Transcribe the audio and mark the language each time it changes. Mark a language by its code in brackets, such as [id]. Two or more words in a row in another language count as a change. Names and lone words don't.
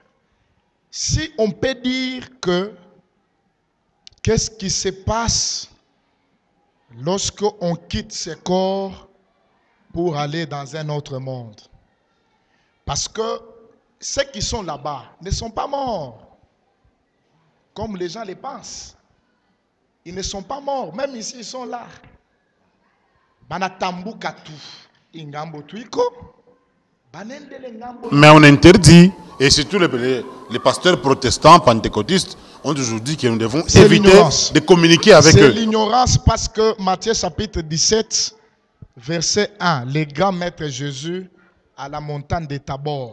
[fr] Si on peut dire que qu'est-ce qui se passe lorsque on quitte ce corps pour aller dans un autre monde? Parce que ceux qui sont là-bas ne sont pas morts, comme les gens le pensent. Ils ne sont pas morts. Même ici, ils sont là. [lua] Banatambu katu. Ingambo tuiko. [fr] Mais on interdit, et surtout les pasteurs protestants, pentecôtistes, ont toujours dit que nous devons éviter de communiquer avec eux. C'est l'ignorance parce que Matthieu chapitre 17, verset 1, les grands maîtres Jésus à la montagne de Tabor.